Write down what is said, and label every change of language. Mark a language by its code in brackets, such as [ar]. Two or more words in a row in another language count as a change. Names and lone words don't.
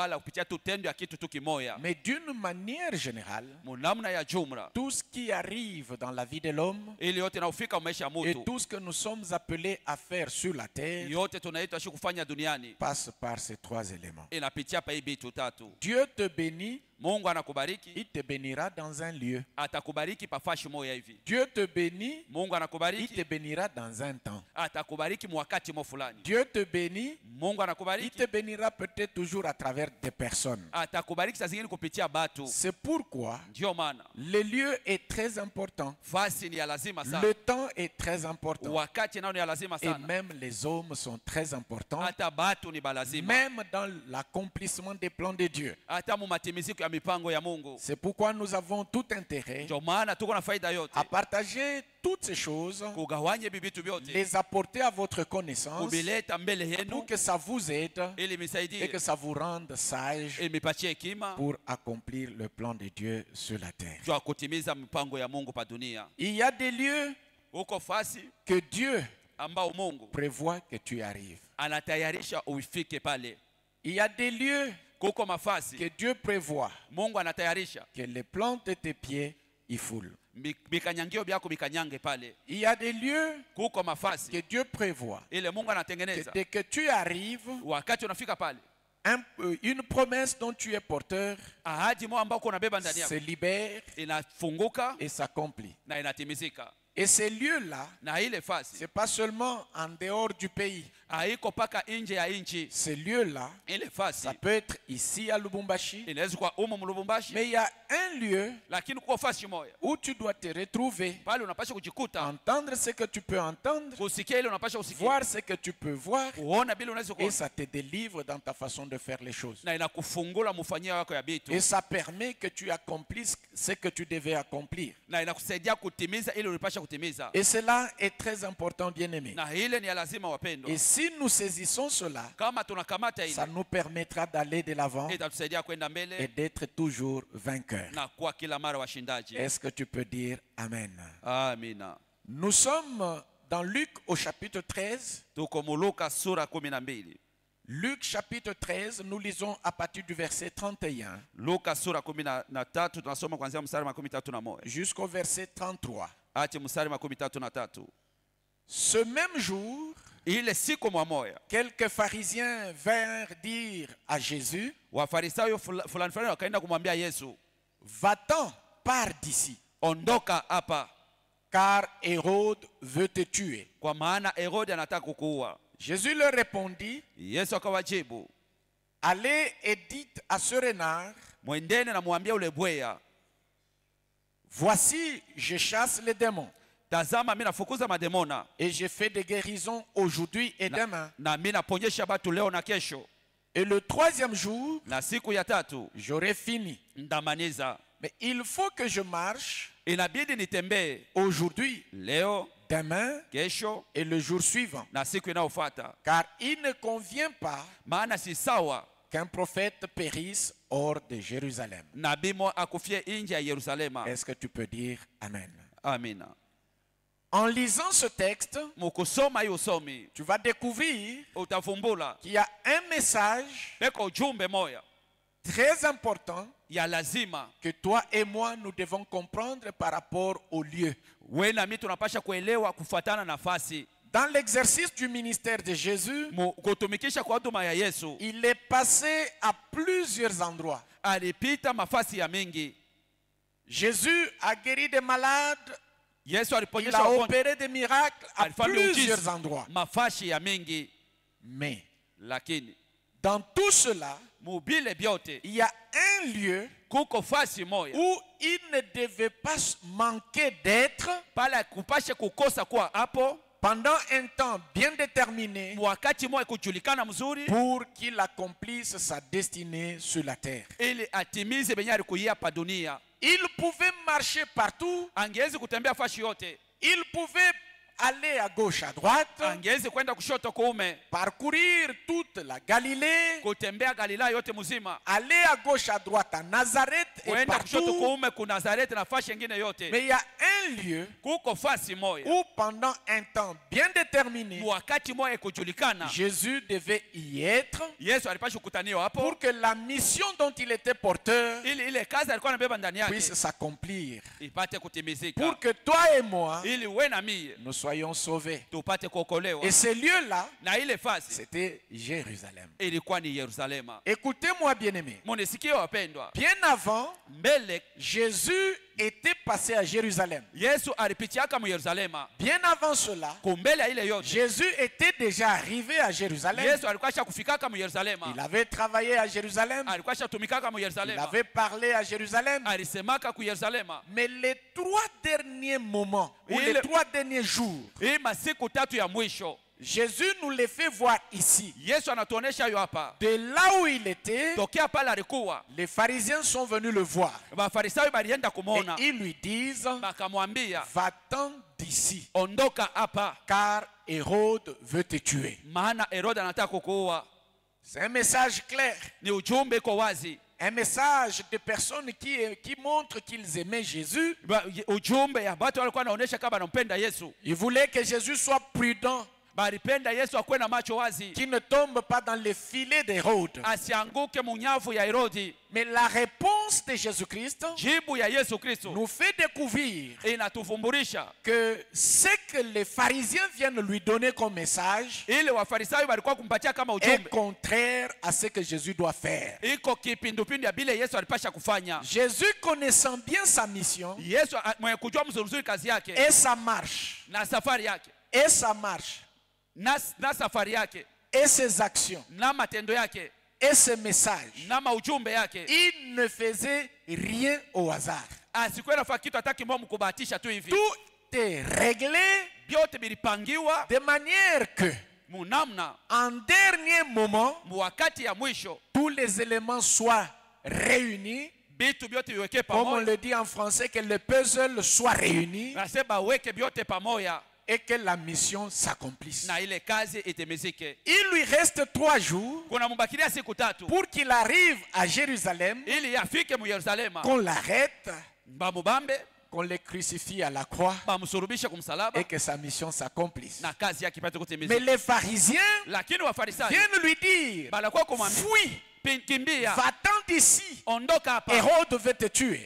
[fr] Mais d'une manière générale, tout ce qui arrive dans la vie de l'homme et tout ce que nous sommes appelés à faire sur la terre passe par ces trois éléments. Dieu te bénit [sw] Mungu anakubariki. [fr] Il te bénira dans un lieu. [sw] Atakubariki pafashi moya hivi. [fr] Dieu te bénit. [sw] Mungu [fr] Il [sw] anakubariki. [fr] te bénira dans un temps. [sw] Atakubariki mwakati mo fulani. [fr] Dieu te bénit. [sw] Mungu [fr] Il [sw] anakubariki. [fr] te bénira peut-être toujours à travers des personnes. [sw] Atakubariki saa zingine kupitia batu. [fr] C'est pourquoi [sw] Ndio maana [fr] le lieu est très important. [sw] fasi ni ya lazima sana. [fr] Le temps est très important. [sw] Wakati nao ni ya lazima [fr] Et [sw] sana. [fr] même les hommes sont très importants. [sw] Hata batu ni balazima. [fr] Même dans l'accomplissement des plans de Dieu. [sw] Hata mu matimiziko ya mipango ya Mungu. [fr] C'est pourquoi nous avons tout intérêt [sw] Ndio maana tuko na faida yote. [fr] à partager toutes ces choses, [sw] Kugawanye bibitu vyote. [fr] les apporter à votre connaissance [sw] Kubileta mbele [fr] pour [sw] yenu [fr] que ça vous aide [sw] ili [fr] et [sw] misaidie. [fr] que ça vous rende sage [sw] Ili mipatie hekima [fr] pour accomplir le plan de Dieu sur la terre. [sw] juu ya kutimiza mipango ya Mungu pa dunia. [fr] Il y a des lieux [sw] Huko fasi [fr] que Dieu [sw] ambao Mungu [fr] prévoit que tu y arrives. [sw] anatayarisha uifike pale. [fr] Il y a des lieux [sw] Kuko mafasi [fr] que Dieu prévoit [sw] Mungu anatayarisha [fr] que les plantes de tes pieds y foulent. [sw] bikanyangio byako bikanyange pale. [fr] Il y a des lieux [sw] Kuko mafasi [fr] que Dieu prévoit [sw] ile Mungu [fr] que [sw] anatengeneza [fr] dès que tu arrives, [sw] wakati unafika pale, [fr] une promesse dont tu es porteur [sw] ahadi mo ambao unabeba ndani [fr] se [sw] yako [fr] libère [sw] inafunguka [fr] et s'accomplit. [sw] na inatimizika. [fr] Et ces lieux-là, [sw] Na ile fasi [fr] ce n'est pas seulement en dehors du pays. [sw] haiko paka nje ya nchi. [fr] Ces lieux-là, [sw] Ile fasi [fr] ça peut être ici à Lubumbashi, [sw] inaweza kuwa umo Lubumbashi, [fr] mais il y a un lieu [sw] lakini kuko fasi moja [fr] où tu dois te retrouver, [sw] pale unapasha kujikuta, [fr] entendre ce que tu peux entendre, [sw] kusikia ile unapasha kusikia, [fr] voir ce que tu peux voir, [sw] kuona bila unaweza [fr] et [sw] kuona, [fr] ça te délivre dans ta façon de faire les choses. [sw] na inakufungula mufanyia wako ya bitu, [fr] Et ça permet que tu accomplisses ce que tu devais accomplir. [sw] na inakusaidia kutimiza ile ulipasha kutimiza. [fr] Et cela est très important, bien-aimés. [sw] Na ile ni ya lazima wapendwa. [fr] Et si nous saisissons cela, [sw] Kama tunakamata [fr] ça [sw] ile [fr] nous permettra d'aller de l'avant [sw] itatusaidia kwenda [fr] et [sw] mbele [fr] d'être toujours vainqueurs. [sw] na kuwa kila mara washindaji. [fr] Est-ce que tu peux dire Amen? [sw] Amina. [fr] Nous sommes dans Luc au chapitre 13. [sw] Tuko Luka sura 12. [fr] Luc chapitre 13, nous lisons à partir du verset 31 [sw] Luka sura 13 tunasoma kuanzia mstari wa 31 [fr] jusqu'au verset 33. [sw] hadi mstari wa 33. [fr] Ce même jour, [sw] Ile siku moja [fr] quelques pharisiens vinrent dire à Jésus, [sw] Wafarisayo fulani wakaenda kumwambia Yesu, [fr] va-t'en, pars d'ici, [sw] ondoka hapa [fr] car Hérode veut te tuer. [sw] kwa maana Herode anataka kukuua. [fr] Jésus leur répondit, [sw] Yesu akawajibu, [fr] allez et dites à ce renard, [sw] mwendene na muambie ule bweya, [fr] voici, je chasse les démons [sw] tazama mimi nafukuza mademona [fr] et je fais des guérisons aujourd'hui et demain. [sw] na mimi naponyesha batu leo na kesho, [fr] Et le troisième jour, [sw] na siku ya tatu [fr] j'aurai fini. [sw] ndamaniza. [fr] Mais il faut que je marche [sw] Inabidi nitembee [fr] aujourd'hui, [sw] leo, [fr] demain [sw] kesho [fr] et le jour suivant. [sw] na siku inayofuata, [fr] Car il ne convient pas [sw] maana si sawa [fr] qu'un prophète périsse hors de Jérusalem. [sw] nabii mo akufie nje ya Yerusalema. [fr] Est-ce que tu peux dire Amen? [sw] Amina. [fr] En lisant ce texte, [sw] Mukusoma hiyo usomi [fr] tu vas découvrir [sw] utavumbula [fr] qu'il y a un message [sw] peko ujumbe moya [fr] très important [sw] ya lazima [fr] que toi et moi nous devons comprendre par rapport au lieu. [sw] we na mimi tunapasha kuelewa kufuatana nafasi. [fr] Dans l'exercice du ministère de Jésus, [sw] Kutumikisha kwa huduma ya Yesu [fr] il est passé à plusieurs endroits. [sw] alipita mafasi ya mingi. [fr] Jésus a guéri des malades, [sw] Yesu [fr] il [sw] aliponyesha [fr] a [sw] wagonjwa, [fr] opéré des miracles à [sw] alifanya [fr] plusieurs [sw] miujiza [fr] endroits. [sw] mafashi ya mingi, [fr] Mais [sw] lakini [fr] dans tout cela, [sw] mubile byote [fr] il y a un lieu [sw] kuko fasi moya [fr] où il ne devait pas manquer d'être [sw] pala kupashe kukosa kuwa hapo [fr] pendant un temps bien déterminé [sw] wakati moya kujulikana mzuri, [fr] pour qu'il accomplisse sa destinée sur la terre. [sw] ili atimize benye alikuia pa dunia. [fr] Il pouvait marcher partout, [sw] Angewezi kutembea fashi yote, [fr] il pouvait aller à gauche, à droite, [sw] angewezi kwenda kushoto kuume, [fr] parcourir toute la Galilée, [sw] kutembea Galilaya yote mzima, [fr] aller à gauche, à droite, à Nazareth et [sw] kwenda kushoto [fr] partout. [sw] kuume ku Nazareti na fashi nyingine yote. [fr] Mais il y a un lieu [sw] Kuko fasi moya [fr] où pendant un temps bien déterminé, [sw] wakati moya kujulikana [fr] Jésus devait y être [sw] Yesu alipasha kukutaniwa hapo, [fr] pour que la mission dont il était porteur [sw] ili ile kazi alikuwa anabeba ndani yake [fr] puisse s'accomplir. [sw] ipate kutimizika, [fr] Pour que toi et moi, [sw] ili we na mie [fr] nous soyons sauvés. [sw] tupate kuokolewa. [fr] Et ce lieu-là, [sw] Na ile fasi [fr] c'était Jérusalem. [sw] ilikuwa ni Yerusalema. [fr] Écoutez-moi, bien-aimés. [sw] Munisikie wapendwa, [fr] Bien avant, [sw] mbele [fr] Jésus était passé à Jérusalem. [sw] Yesu alipitiaka mu Yerusalema. [fr] Bien avant cela, [sw] Kumbele ya ile yote [fr] Jésus était déjà arrivé à Jérusalem. [sw] Yesu alikuwa kufikaka mu Yerusalema. [fr] Il avait travaillé à Jérusalem. [sw] Alikuwa tumikaka mu [fr] Il [sw] Yerusalema. [fr] avait parlé à Jérusalem. [sw] Alisemaka ku Yerusalema. [fr] Mais les 3 derniers moments, ou Et les le- 3 derniers jours, [sw] Hii masiku tatu ya mwisho [fr] Jésus nous les fait voir ici. [sw] Yesu anatuonesha yo hapa. [fr] De là où il était, [sw] Tokea pale alikuwa, [fr] les pharisiens sont venus le voir. [sw] Mafarisayo balienda [fr] Et [sw] kumwona, [fr] ils lui disent, [sw] bakamwambia [fr] va-t'en d'ici, [sw] ondoka hapa, [fr] car Hérode veut te tuer. [sw] maana Herode anataka kukuua. [fr] C'est un message clair. [sw] Ni ujumbe iko wazi, [fr] Un message de personnes qui montrent qu'ils aimaient Jésus. [sw] ujumbe ya watu walikuwa wanaonesha kama wanampenda Yesu. [fr] Ils voulaient que Jésus soit prudent, [sw] Balipenda Yesu akuwe na macho wazi, [fr] qu'il ne tombe pas dans les filets d'Hérode. [sw] asianguke munyavu ya Herodi. [fr] Mais la réponse de Jésus-Christ [sw] Jibu ya Yesu Kristo [fr] nous fait découvrir [sw] inatufumburisha [fr] que ce que les pharisiens viennent lui donner comme message [sw] ile Wafarisayo walikuwa kumpatia kama [fr] est [sw] ujumbe [fr] contraire à ce que Jésus doit faire. [sw] iko kipindupindu ya bile Yesu alipasha kufanya. [fr] Jésus, connaissant bien sa mission [sw] Yesu mwenye kujua mzuri kazi yake [fr] et sa marche, [sw] na safari yake [fr] et sa marche, [sw] na safari yake [fr] et ses actions, [sw] na matendo yake [fr] et ses messages, [sw] na maujumbe yake, [fr] il ne faisait rien au hasard. [sw] asikuwe nafanya kitu hata kimoja kubahatisha tu hivi. [fr] Tout est réglé [sw] Vyote bilipangiwa [fr] de manière que, [sw] munamna [fr] en dernier moment, [sw] wakati ya mwisho [fr] tous les éléments soient réunis. [sw] bitu vyote viweke [fr] Comme on [sw] pamoja, [fr] le dit en français, que le puzzle soit réuni [sw] nasema weke vyote pamoja [fr] et que la mission s'accomplisse. [sw] na ile kazi itemezike. [fr] Il lui reste 3 jours [sw] Kuna mbakilia siku tatu [fr] pour qu'il arrive à Jérusalem, [sw] ili afike mu Yerusalema, [fr] qu'on l'arrête, [sw] bamubambe, [fr] qu'on le crucifie à la croix [sw] bamsulubishe kumsalaba [fr] et que sa mission s'accomplisse. [sw] na kazi yake ipate [fr] Mais [sw] kutimizika. [fr] les pharisiens [sw] Lakini Wafarisayo [fr] viennent lui dire, [sw] balakuwa kumwambia [fr] fuis, [sw] kimbia, [fr] va-t'en d'ici, [sw] ondoka hapa, [fr] Hérode veut te tuer.